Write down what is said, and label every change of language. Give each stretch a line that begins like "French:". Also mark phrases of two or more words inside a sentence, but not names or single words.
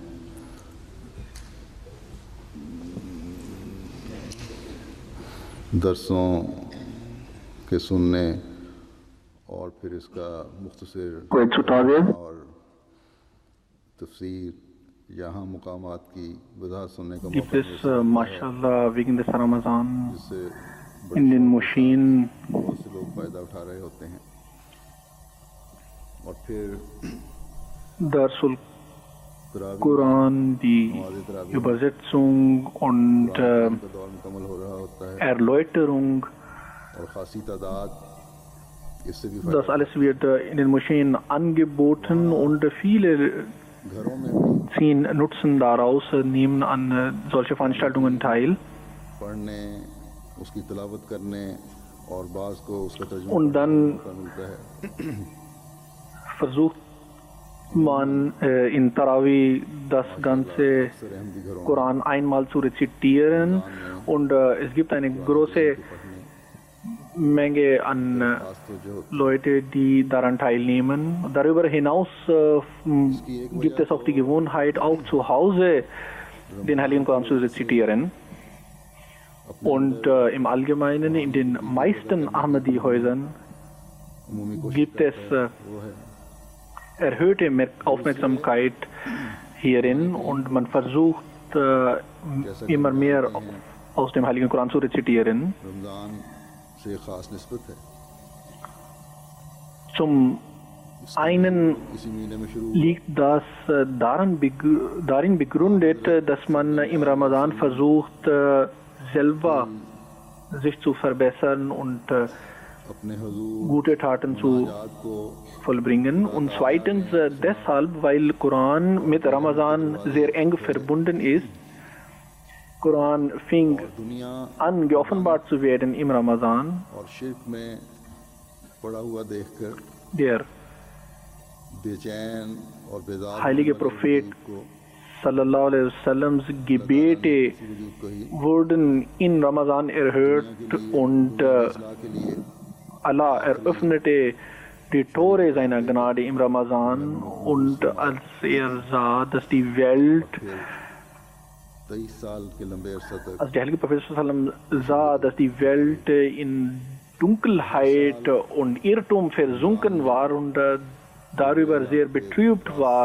Urdu: درسوں کے سننے اور پھر اس کا مختصر
German: heutzutage
Urdu: اور تفسیر یہاں مقامات کی وجہ سننے کا
German: gibt
Urdu: मौका
German: es Mashallah wegen des Ramadan
Urdu: जिससे
German: in den Moscheen
Urdu: بہت سے لوگ فائدہ اٹھا رہے ہوتے ہیں اور پھر
German: Darsul
Urdu: तरावी
German: Quran, die
Urdu: نماز تراویح
German: Übersetzung und
Urdu: کا دور مکمل ہو رہا ہوتا ہے
German: Erläuterung.
Urdu: اور خاصی تعداد اس سے بھی
German: Das alles wird in den Moscheen angeboten und viele
Urdu: گھروں میں بھی
German: ziehen Nutzen daraus, nehmen an solche Veranstaltungen teil.
Urdu: پڑھنے اس کی تلاوت کرنے اور بعض کو اس کا ترجمہ
German: Und dann
Urdu: کرنے کا موقع ملتا ہے.
German: versucht man in Tarawih das ganze
Urdu: اکثر احمدی گھروں
German: Koran einmal zu rezitieren und es gibt eine große
Urdu: میں پڑھنے
German: Menge an
Urdu: خاص تو جو
German: Leute, die daran teilnehmen. Darüber hinaus gibt es auch die Gewohnheit, auch zu Hause den Heiligen Koran zu rezitieren. Und im Allgemeinen in den meisten Ahmadi-Häusern
Urdu: عمومی کوشش
German: gibt es
Urdu: وہ ہے
German: erhöhte Aufmerksamkeit hierin und man versucht immer mehr aus dem Heiligen Koran zu rezitieren.
Urdu: رمضان سے خاص نسبت ہے
German: Zum einen
Urdu: اسی مہینے میں شروع
German: liegt das darin begründet, dass man im Ramadan versucht, selber sich zu verbessern und
Urdu: اپنے حضور
German: gute Taten zu
Urdu: یاد کو
German: vollbringen. Und zweitens deshalb, weil Koran mit Ramadan sehr eng verbunden ist. Koran fing
Urdu: दुनिया
German: an, geoffenbart zu werden im Ramadan.
Urdu: اور شرک میں پڑا ہوا دیکھ کر
German: Der
Urdu: بے چین اور بیزار
German: heilige Prophet
Arabic: صلى الله عليه وسلم's
German: Gebete
Urdu: وجود کو ہی
German: wurden in Ramadan erhört und
Urdu: اصلاح کے لیے
German: Allah eröffnete die Tore seiner Gnade im Ramadan und als sah, dass die Welt,
Urdu: 23 سال کے لمبے عرصہ تک
German: als der heilige Prophet
Arabic: صلى الله عليه وسلم
German: sah, dass die Welt in Dunkelheit und Irrtum versunken war und darüber sehr betrübt war